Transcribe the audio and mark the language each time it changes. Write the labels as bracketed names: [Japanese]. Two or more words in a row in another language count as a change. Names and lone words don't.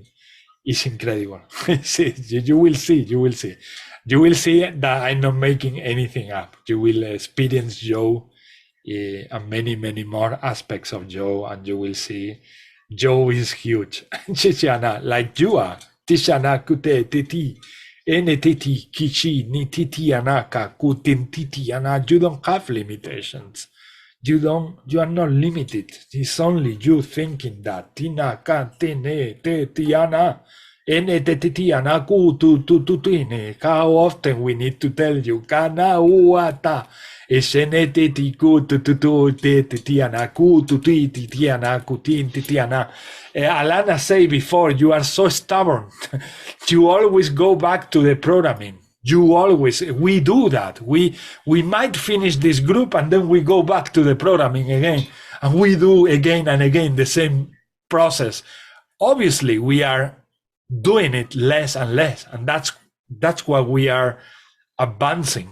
[English] It's incredible. You will see that I'm not making anything up. You will experience Jo and many more aspects of Jo, and you will see Jo is huge. Chichana, like you are. Tishana kute titi. Titi kichi ni titi anaka kutin titi ana. You don't have limitations. You are not limited. It's only you thinking that. Tina ka tene te tiana. Ene te tiana ku tu tine. How often we need to tell you kana uata. Esene te tiku tu te tiana ku tu tiana kutin titiana. Alana said before, you are so stubborn. You always go back to the programming. We do that. We might finish this group and then we go back to the programming again, and we do again and again the same process. Obviously, we are doing it less and less, and that's why we are advancing.